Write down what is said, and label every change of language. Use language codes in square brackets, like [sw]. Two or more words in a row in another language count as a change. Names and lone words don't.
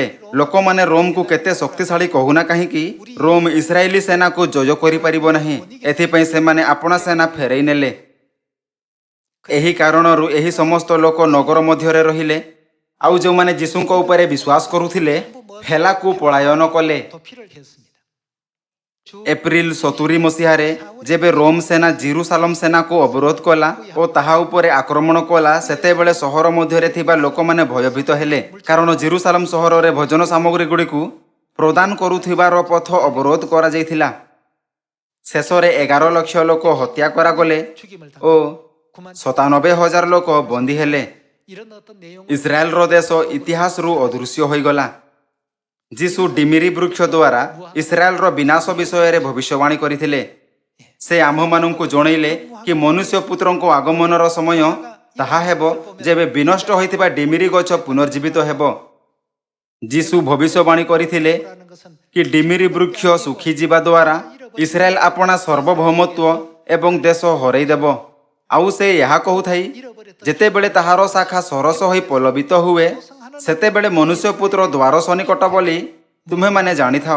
[or] ଲୋକମାନେ ରୋମକୁ କେତେ ଶକ୍ତିଶାଳୀ କହୁନା କାହିଁକି ରୋମ ଇସ୍ରାଏଲି ସେନାକୁ ଜୟ କରିପାରିବ ନାହିଁ। ଏଥିପାଇଁ ସେମାନେ ଆପଣା ସେନା ଫେରାଇ ନେଲେ। ଏହି କାରଣରୁ ଏହି ସମସ୍ତ ଲୋକ ନଗର ମଧ୍ୟରେ ରହିଲେ ଆଉ ଯେଉଁମାନେ ଯୀଶୁଙ୍କ ଉପରେ ବିଶ୍ୱାସ କରୁଥିଲେ ହେଲାକୁ ପଳାୟନ କଲେ। [ko] 도피를 했습니다. [or] ଏପ୍ରିଲ 70 ମସିହାରେ ଯେବେ ରୋମ ସେନା ଜେରୁସାଲମ ସେନାକୁ ଅବରୋଧ କଲା ଓ ତାହା ଉପରେ ଆକ୍ରମଣ କଲା ସେତେବେଳେ ସହର ମଧ୍ୟରେ ଥିବା ଲୋକମାନେ ଭୟଭୀତ ହେଲେ, କାରଣ ଜେରୁସାଲମ ସହରରେ ଭୋଜନ ସାମଗ୍ରୀ ଗୁଡ଼ିକୁ ପ୍ରଦାନ କରୁଥିବାର ପଥ ଅବରୋଧ କରାଯାଇଥିଲା। ଶେଷରେ 11 ଲକ୍ଷ ଲୋକ ହତ୍ୟା କରାଗଲେ [ko] 죽임을 [or] ଓ [ko] 당한 [or] 97,000 ଲୋକ ବନ୍ଦୀ ହେଲେ। [ko] 이런 어떤 내용 [or] ଇସ୍ରାଏଲର ଦେଶ ଇତିହାସରୁ ଅଦୃଶ୍ୟ ହୋଇଗଲା। ଯୀଶୁ ଡିମିରି ବୃକ୍ଷ ଦ୍ୱାରା ଇସ୍ରାଏଲର ବିନାଶ ବିଷୟରେ ଭବିଷ୍ୟବାଣୀ କରିଥିଲେ। ସେ ଆମ୍ଭମାନଙ୍କୁ ଜଣାଇଲେ କି ମନୁଷ୍ୟ ପୁତ୍ରଙ୍କ ଆଗମନର ସମୟ ତାହା ହେବ ଯେବେ ବିନଷ୍ଟ ହୋଇଥିବା ଡିମିରି ଗଛ ପୁନର୍ଜୀବିତ ହେବ। ଯୀଶୁ ଭବିଷ୍ୟବାଣୀ କରିଥିଲେ [ko] 라는 것은 [or] କି ଡିମିରି ବୃକ୍ଷ ଶୁଖିଯିବା ଦ୍ୱାରା ଇସ୍ରାଏଲ ଆପଣା ସାର୍ବଭୌମତ୍ୱ ଏବଂ ଦେଶ ହରାଇଦେବ। ଆଉ ସେ ଏହା କହୁଥାଇ ଯେତେବେଳେ ତାହାର ଶାଖା ସରସ ହୋଇ ପଲ୍ଲବିତ ହୁଏ ସେତେବେଳେ ମନୁଷ୍ୟପୁତ୍ର ଦ୍ୱାର ସନ୍ନିକଟ ବୋଲି ତୁମେମାନେ ଜାଣିଥାଅ।